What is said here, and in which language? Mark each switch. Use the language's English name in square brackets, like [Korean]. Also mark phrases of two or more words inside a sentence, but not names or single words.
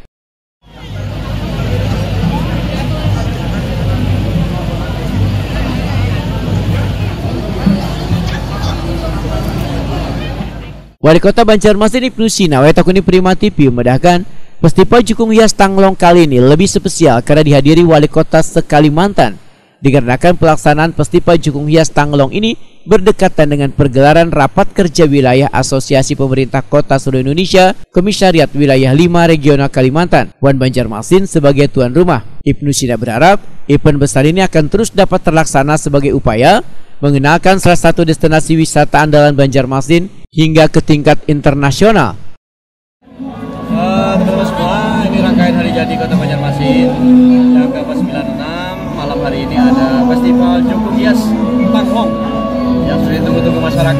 [Indonesian] Wali Kota Banjarmasin Ibnu Sina Wetakuni Prima TV memedahkan Festival Jukung Hias Tanglong kali ini lebih spesial karena dihadiri Wali Kota se-Kalimantan. Dikarenakan pelaksanaan Festival Jukung Hias Tanglong ini berdekatan dengan pergelaran Rapat Kerja Wilayah Asosiasi Pemerintah Kota seluruh Indonesia Komisariat Wilayah 5 Regional Kalimantan, Wan Banjarmasin sebagai tuan rumah. Ibnu Sina berharap event besar ini akan terus dapat terlaksana sebagai upaya mengenalkan salah satu destinasi wisata andalan Banjarmasin hingga ke tingkat internasional. Teman-teman semua, ini rangkaian Hari Jadi Kota Banjarmasin yang ke-496. Malam hari ini ada Festival Jukung Hias Tanglong yang sudah ditunggu-tunggu masyarakat.